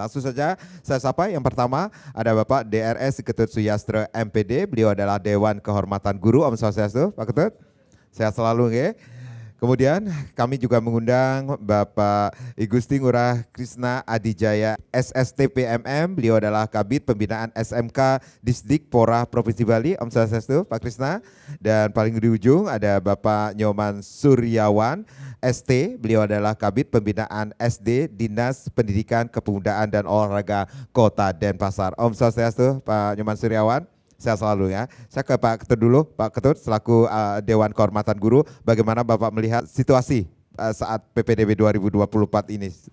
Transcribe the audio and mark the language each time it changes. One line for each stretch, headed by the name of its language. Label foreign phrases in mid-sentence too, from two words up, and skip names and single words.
Indonesian: Langsung saja saya sapa. Yang pertama ada Bapak DRS Ketut Suyastra MPD. Beliau adalah Dewan Kehormatan Guru. Om Swastiastu, Pak Ketut. Sehat selalu, nggih. Kemudian kami juga mengundang Bapak Igusti Ngurah Krisna Adijaya SSTPMM. Beliau adalah Kabid Pembinaan SMK Disdikpora Provinsi Bali. Om Swastiastu, Pak Krisna. Dan paling di ujung ada Bapak Nyoman Suryawan ST. Beliau adalah Kabid Pembinaan SD Dinas Pendidikan Kepemudaan dan Olahraga Kota Denpasar. Om Swastiastu, Pak Nyoman Suryawan. Sehat selalu ya. Saya ke Pak Ketut dulu. Pak Ketut selaku Dewan Kehormatan Guru, bagaimana Bapak melihat situasi saat PPDB 2024 ini?